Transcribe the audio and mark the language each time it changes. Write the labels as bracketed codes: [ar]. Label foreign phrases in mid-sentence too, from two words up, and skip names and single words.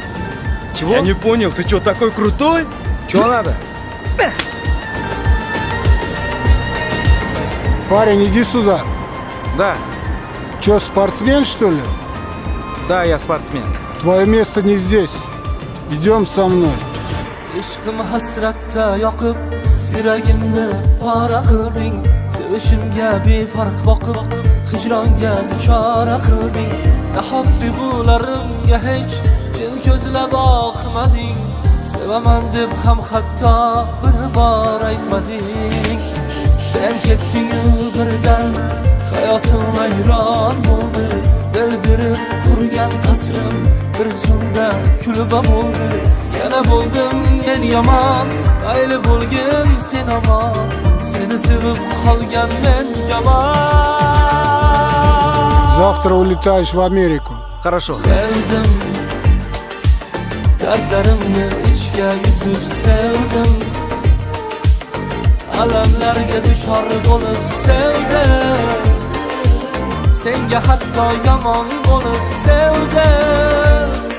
[ru] Я не понял, ты что, такой крутой? Чё надо? Парень, иди сюда. Да, Чё, спортсмен, что ли? да, я спортсмен. Твое место не здесь. Идем со мной. [uz] Ishqim hasratda yoqib, yuragimni pora qilding. Sevishimga befarq boqib, hijronga duchora qilding. Nahot tuyg'ularimga hech chin ko'zlab boqmading. Sevaman deb ham hatto bir bor aytmading. Sen ketding-u birdan hayotim vayron bo'ldi. Dil berib qurgan qasrim bir zumda kulib bo'ldi. Yana bo'ldim men yomon, mayli bo'lgin sen omon. Seni sevib qolgan men yomon. [ru] Завтра улетаешь в Америку. Хорошо. [uz] Sevdim, dardlarimni ichga yutib sevdim. Alamlarga duchor bo'lib sevdim. Senga hatto yomon bo'lib sevdim.